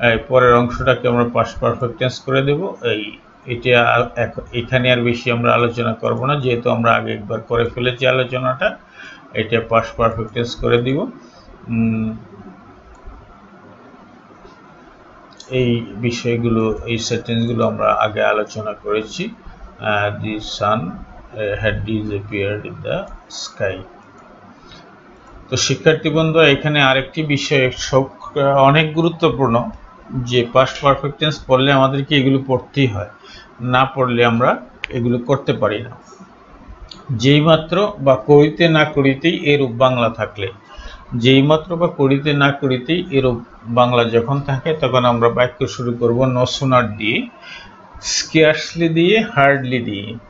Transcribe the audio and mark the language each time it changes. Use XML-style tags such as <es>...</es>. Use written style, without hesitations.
<bn>পরের অংশটাকে আমরা past perfect tense করে দেব। এটা এখানে আর বেশি আমরা আলোচনা করব না, যেহেতু আমরা আগে একবার করে ফেলেছি আলোচনাটা। এটা past perfect tense করে দিব। এই বিষয়গুলো, এই সেন্টেন্সগুলো আমরা আগে আলোচনা করেছি।</bn> <en>the sun had disappeared in the sky।</en> <bn>তো শিক্ষার্থী বন্ধুরা, এখানে আরেকটি বিষয় অনেক গুরুত্বপূর্ণ, যে past perfect tense পড়লে আমাদেরকে এগুলো পড়তেই হয়, না পড়লে আমরা এগুলো করতে পারি না। যেই মাত্র বা করিতে না করিতেই এরূপ বাংলা থাকলে, যেই মাত্র বা করিতে না করিতেই এরূপ বাংলা যখন থাকে, তখন আমরা বাক্য শুরু করব no sooner দিয়ে, scarcely দিয়ে, hardly দিয়ে।</bn>